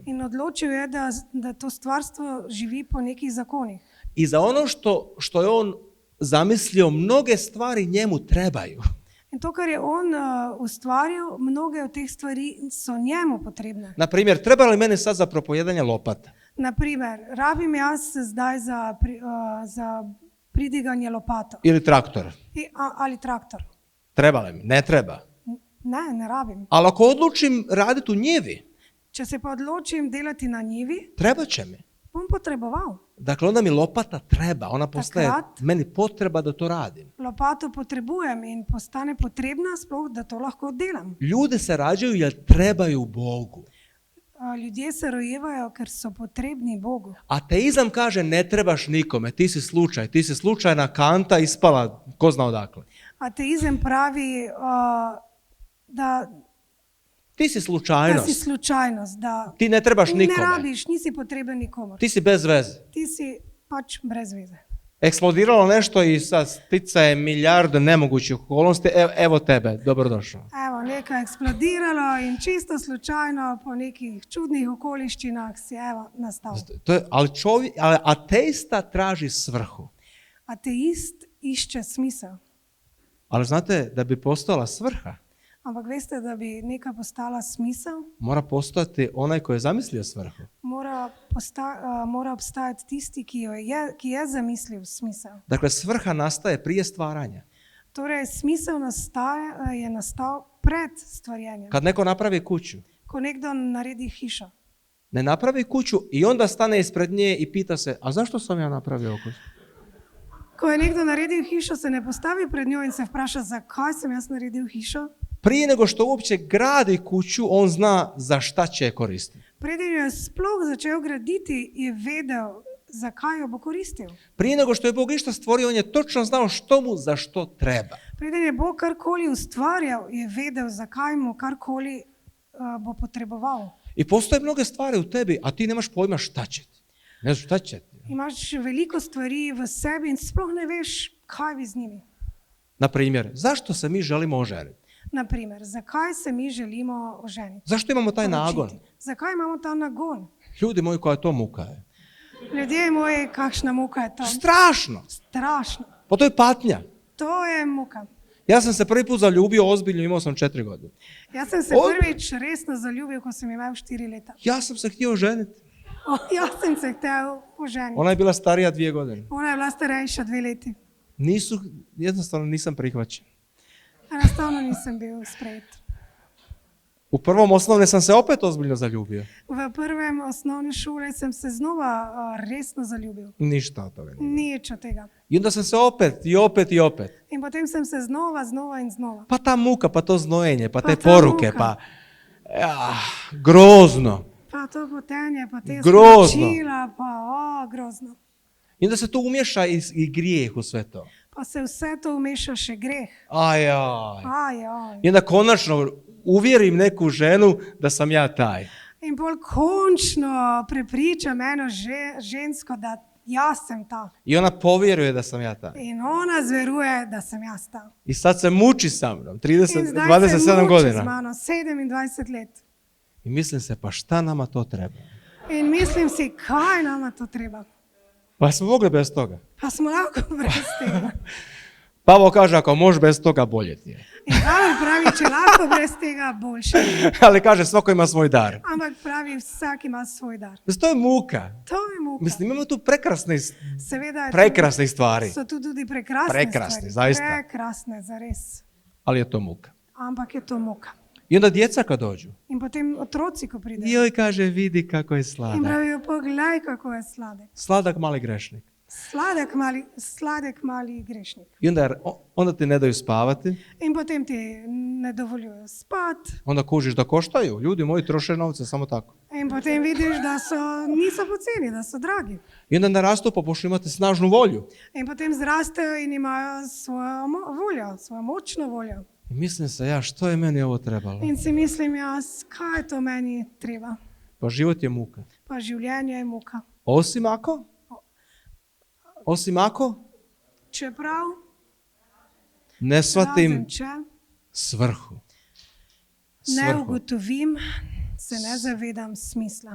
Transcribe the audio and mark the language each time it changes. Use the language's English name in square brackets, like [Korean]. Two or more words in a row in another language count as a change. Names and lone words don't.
[Slovenian] In odločil je, da to stvarstvo živi po nekih zakonih. [Croatian] I za ono što je on zamislio, mnoge stvari njemu trebaju. [Slovenian] In to, kar je on ustvaril, mnoge od teh stvari so njemu potrebne. [Croatian] Na primjer, treba li mene sad za propojedanje lopata? [Slovenian] Naprimer, rabim jaz zdaj za pridiganje lopato. [Croatian] Ili traktor? [Slovenian] Ali traktor. [Croatian] Treba li mi? Ne treba. [Slovenian] Ne rabim. [Croatian] Ali ako odlučim raditi u njivi, [Slovenian] Če se pa odločim delati na njivi, [Croatian] treba će mi. [Slovenian] bom potreboval. [Croatian] Dakle, onda mi lopata treba, ona postaje [Slovenian] Takrat- [Croatian] meni potreba da to radim. [Slovenian] Lopato potrebujem in postane potrebna sploh, da to lahko delam. [Croatian] Ljude se rađaju jer trebaju Bogu. [Slovenian] Ljudje se rojevajo, ker so potrebni Bogu. [Croatian] Ateizam kaže ne trebaš nikome, ti si slučaj, ti si slučajna kanta ispala ko zna odakle. [Slovenian] Ateizem pravi, da [Croatian] Ti si [Slovenian] si [Croatian] slučajnost, [Slovenian] slučajnost, da [Croatian] ti ne trebaš [Slovenian] ne [Croatian] nikome, [Slovenian] rabiš, nisi potreben nikomor. [Croatian] ti si bez veze. [Slovenian] Ti si pač brez veze. [Croatian] Eksplodiralo nešto i sad sticaje milijarde nemogućih okolnosti, evo tebe, dobrodošao. [Slovenian] Evo, nekaj je eksplodiralo in čisto slučajno po nekih čudnih okoliščinah si evo nastal. [Croatian] Ali ateista traži svrhu. [Slovenian] Ateist išče smisel. [Croatian] Ali znate, da bi postojala svrha, [Slovenian] Ampak veste, da bi neka postala smisel, [Croatian] mora postojati onaj koji je zamislio svrhu. [Slovenian] mora obstajati tisti, ki je zamislil smisel. [Croatian] Dakle, svrha nastaje prije stvaranja. [Slovenian] Torej, smisel je nastal pred stvarjenjem. [Croatian] Kad neko napravi kuću, [Slovenian] Ko nekdo naredi hišo, [Croatian] ne napravi kuću i onda stane ispred nje i pita se, a zašto sam ja napravio kuću? [Slovenian] ko je nekdo naredil hišo, se ne postavi pred njo in se vpraša, zakaj sem jaz naredil hišo. [Croatian] Prije nego što uopće gradi kuću, on zna za šta će je koristiti. [Slovenian] Preden jo je sploh začel graditi, je vedel, zakaj jo bo koristil. [Croatian] Prije nego što je Bog išta stvorio, on je točno znao što mu za što treba. [Slovenian] Preden je Bog karkoli ustvarjal, je vedel, zakaj mu karkoli bo potreboval. [Croatian] I postoje mnoge stvari u tebi, a ti nemaš pojma šta će ti. Ne znaš šta će ti. [Slovenian] Imaš veliko stvari v sebi in sploh ne veš, kaj bi z njimi. [Croatian] Na primjer, zašto se mi želimo oženiti? [Slovenian] Naprimer, zakaj se mi želimo oženiti? [Croatian] Zašto imamo taj nagon? [Slovenian] Zakaj imamo ta nagon? [Croatian] Ljudi moji, koja to muka je. [Slovenian] Ljudje moji, kakšna muka je to. [Croatian] Strašno. [Slovenian] Strašno. [Croatian] Pa to je patnja. [Slovenian] To je muka. [Croatian] Ja sam se prvi put zaljubio ozbiljno, imao sam 4 godine. [Slovenian] Jaz sem se prvič resno zaljubil, ko sem imel 4 leta. [Croatian] Ja sam se htio oženiti. [Slovenian] Jaz sem se hotel oženiti. [Croatian] Ona je bila starija 2 godine. [Slovenian] Ona je bila starejša 2 leti. [Croatian] Jednostavno nisam prihvaćen. [Slovenian] Enostavno nisem bil sprejet. [Croatian] U prvom osnovne sam se opet ozbiljno zaljubio. [Slovenian] V prvem osnovne šole sem se znova resno zaljubil. [Croatian] Ništa od toga nije. [Slovenian] Nič od tega. [Croatian] I onda sam se opet i opet i opet. [Slovenian] In potem sem se znova in znova. [Croatian] Pa ta muka, pa to znojenje, pa te [Slovenian] ta [Croatian] poruke, [Slovenian] muka. [Croatian] pa... grozno. [Slovenian] Pa to potenje, pa te Grozno. sporočila, pa grozno. [Croatian] I onda se tu umješa i grijeh u sve to. [Slovenian] Pa se vse to umeša še greh. Ajaj. Ajaj. [Croatian] I onda konačno uvjerim neku ženu da sam ja taj. [Slovenian] In bolj končno prepričam eno žensko, da jaz sem ta. [Croatian] I ona povjeruje da sam ja taj. [Slovenian] In ona zveruje, da sem jaz ta. [Croatian] I sad se muči sa mnom, [Slovenian] In [Croatian] 30, [Slovenian] zdaj se [Croatian] 27 [Slovenian] muči z [Croatian] godina. [Slovenian] mano, 27 let. [Croatian] I mislim se, pa šta nama to treba? [Slovenian] In mislim si, kaj nama to treba. [Croatian] Pa smo mogli bez toga. [Slovenian] Pa smo lahko brez tega. [Croatian] Pavo kaže, ako možeš bez toga, bolje ti je. [Slovenian] In Pavel pravi, če lahko brez tega, boljše. [Croatian] Ali kaže, svako ima svoj dar. [Slovenian] Ampak pravi, vsak ima svoj dar. [Croatian] Mislim, to je muka. [Slovenian] To je muka. [Croatian] Mislim, imamo tu prekrasne [Slovenian] Seveda je [Croatian] prekrasne stvari, [Slovenian] so tu tudi prekrasne [Croatian] Prekrasne, [Slovenian] stvari. [Croatian] zaista. [Slovenian] Prekrasne, zares. [Croatian] ali je to muka. [Slovenian] Ampak je to muka. [Croatian] I onda djeca kad dođu, [Slovenian] In potem otroci, ko pridejo. [Croatian] joj kaže, vidi kako je [Slovenian] In [Croatian] sladak. [Slovenian] pravijo, poglej, kako je sladek. [Croatian] Sladak mali grešnik. [Slovenian] Sladek mali grešnik. [Croatian] I onda ti ne daju spavati, [Slovenian] In potem ti ne dovoljujo spat. [Croatian] onda kužiš da koštaju. Ljudi moji troše novce samo tako. [Slovenian] In potem vidiš, da niso poceni, da so dragi. [Croatian] I onda narastu pa počnu imati snažnu volju. [Slovenian] In potem zrastejo in imajo svojo voljo, svojo močno voljo. [Croatian] I mislim se, ja, što je meni ovo trebalo? [Slovenian] In si mislim jaz, kaj to meni treba. [Croatian] Pa život je muka. [Slovenian] Pa življenje je muka. [Croatian] Osim ako [Slovenian] Čeprav, [Croatian] ne shvatim [Slovenian] razen če [Croatian] svrhu. [Slovenian] ne ugotovim, se ne zavedam smisla.